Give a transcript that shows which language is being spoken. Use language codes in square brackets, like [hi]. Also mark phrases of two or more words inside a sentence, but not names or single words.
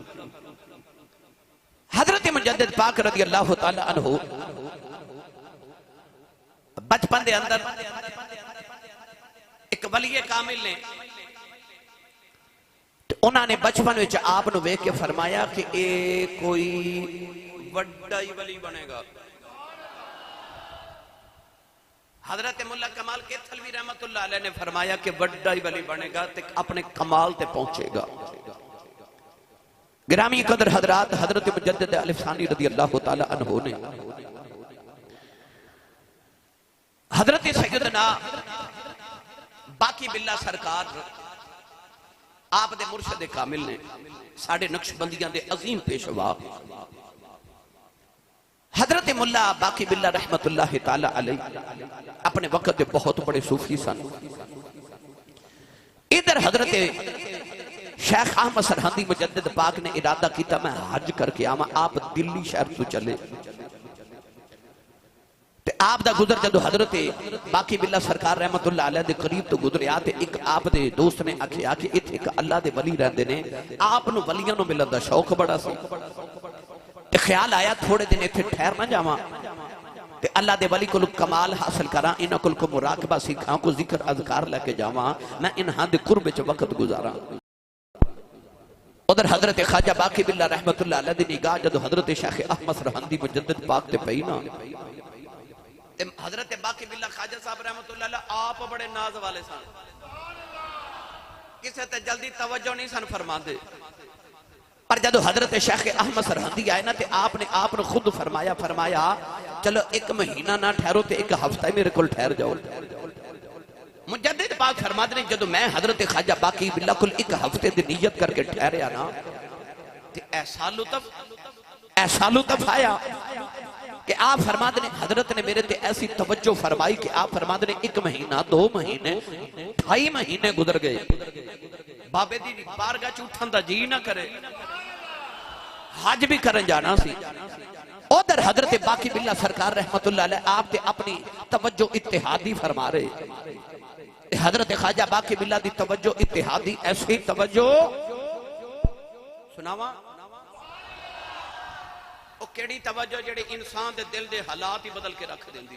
[pa] حضرت مجدد پاک [ar] رضی اللہ تعالیٰ عنہ [pa] بچپن دے اندر ایک ولی کامل نے، انہوں نے بچپن وچ آپ نوں ویکھ کے فرمایا کہ اے کوئی وڈا ہی ولی بنے گا. حضرت ملا کمال کیتھلوی [ar] رحمۃ اللہ علیہ [pa] نے فرمایا کہ وڈا ہی ولی بنے گا تے اپنے کمال تے پہنچے گا. گرامی قدر حضرات، حضرت مجدد الثانی [ar] رضی اللہ تعالیٰ عنہ [pa] نے حضرت سیدنا باقی باللہ سرکار آپ دے مرشد کامل نے، ساڈے نقشبندیاں دے عظیم پیشوا حضرت ملا باقی باللہ [ar] رحمۃ اللہ تعالیٰ علیہ [pa] اپنے وقت کے بہت بڑے صوفی سن. ادھر حضرت شیخ احمد سرہندی مجدد پاک نے ارادہ کیا میں حج کرکے آواں. آپ دلی شہر تو چلے تے آپ دا گزر جدوں حضرت باقی باللہ سرکار [ar] رحمۃ اللہ علیہ [pa] دے قریب تو گزریا تے ایک آپ دے دوست نے آکھیا کہ ایتھے ایک اللہ دے ولی رہندے نے، آپ نوں ولیاں نوں ملن دا شوق بڑا سی تے خیال آیا تھوڑے دن ایتھے ٹھہر نہ جاواں تے اللہ دے ولی کول کمال حاصل کراں، انہاں کول کو مراقبہ سکھاں، کو ذکر اذکار لے کے جاواں، میں انہاں دے قرب وچ وقت گزاراں. ادھر حضرت خواجہ باقی باللہ [ar] رحمۃ اللہ علیہ [pa] دی نگاہ جدوں حضرت شیخ احمد سرہندی مجدد پاک تے پئی نا، حضرت باقی باللہ خواجہ صاحب [ar] رحمۃ اللہ علیہ [pa] آپ بڑے ناز والے سن، کسے تے جلدی توجہ نہیں سن فرماتے. پر جدوں حضرت شیخ احمد سرہندی آئے نا تے آپ نے آپ نے خود فرمایا چلو ایک مہینہ نہ ٹھہرو تے ایک ہفتہ میرے کو ٹھہر جاؤ. مجدد پاک فرماتے نے جدوں میں حضرت خواجہ باقی باللہ کول ایک ہفتے دی نیت کرکے ٹھہریا نا تے ایسا لطف آیا کہ آپ فرماتے نے حضرت نے میرے تے ایسی توجہ فرمائی کہ آپ فرماتے نے 1 مہینہ 2 مہینے 2.5 مہینے گزر گئے, بابے دی بارگاہ چ اٹھن دا جی نہ کرے، حج بھی کرن جانا سی. ادھر حضرت باقی باللہ سرکار [ar] رحمۃ اللہ علیہ [pa] آپ تے اپنی توجہ اتحادی فرما رہے. حضرت خواجہ باقی باللہ دی توجہ اتحادی، ایسی توجہ سناواں او کیہڑی توجہ جیہڑی انسان دے دل دے حالات ہی بدل کے رکھ دیندی.